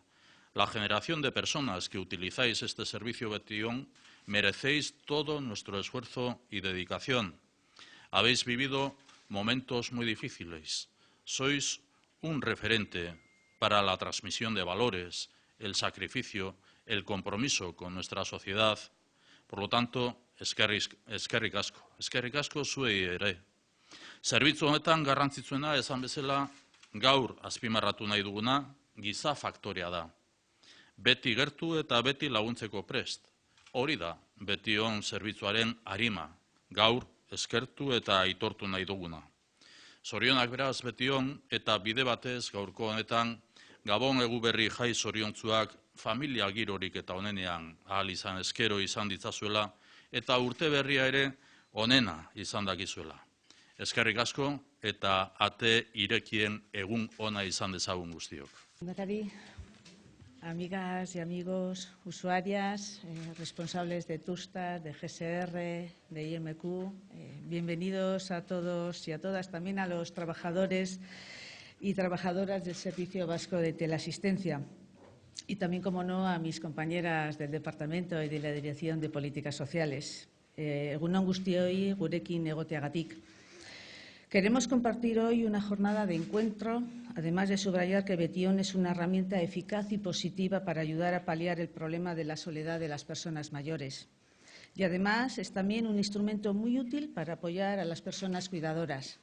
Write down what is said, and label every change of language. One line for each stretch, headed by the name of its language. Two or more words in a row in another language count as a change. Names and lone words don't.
Spanish: La generación de personas que utilizáis este servicio Betion merecéis todo nuestro esfuerzo y dedicación. Habéis vivido momentos muy difíciles. Sois un referente para la transmisión de valores, el sacrificio, el compromiso con nuestra sociedad. Por lo tanto,
Basque: eskerrik asko zuei ere. Zerbitzu honetan garrantzitsuena esan bezala gaur azpimarratu nahi duguna giza faktorea da. Beti gertu eta beti laguntzeko prest. Hori da Betion zerbitzuaren arima, gaur eskertu eta aitortu nahi duguna. Zorionak beraz Betion eta bide batez gaurko honetan Gabon Eguberri jai zoriontsuak familia girorik eta onenean ahal izan eskero izan ditzazuela eta urte berria ere onena izan dakizuela. Eskerrik asko eta ate irekien egun ona izan dezagun guztiok.
Spanish: Lehendakari, amigas y amigos, usuarias, responsables de TUSTAS, de GSR, de IMQ, bienvenidos a todos y a todas, también a los trabajadores y trabajadoras del Servicio Vasco de Teleasistencia y también, como no, a mis compañeras del Departamento y de la Dirección de Políticas Sociales.
Basque: Egun on guztioi, gurekin egoteagatik.
Spanish: Queremos compartir hoy una jornada de encuentro, además de subrayar que Betion es una herramienta eficaz y positiva para ayudar a paliar el problema de la soledad de las personas mayores. Y además es también un instrumento muy útil para apoyar a las personas cuidadoras.